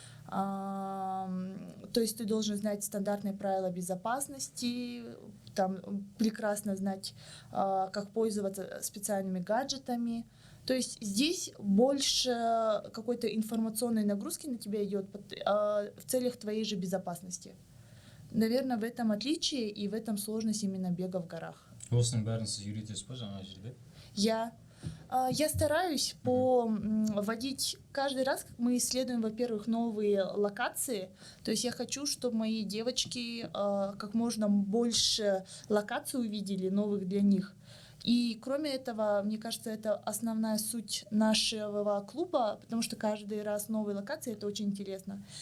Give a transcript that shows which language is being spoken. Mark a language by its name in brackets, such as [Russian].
[Russian] То есть ты должен знать стандартные правила безопасности, там прекрасно знать, как пользоваться специальными гаджетами. То есть здесь больше какой-то информационной нагрузки на тебя идет в целях твоей же безопасности. Наверное, в этом отличие и в этом сложность именно бега в горах. [Kazakh] Осының бәрін сіз үйретесіз ба жаңа жерде? [Russian] Я стараюсь вводить каждый раз, как мы исследуем, во-первых, новые локации. То есть я хочу, чтобы мои девочки как можно больше локаций увидели, новых для них. И кроме этого, мне кажется, это основная суть нашего клуба, потому что каждый раз новые локации, это очень интересно.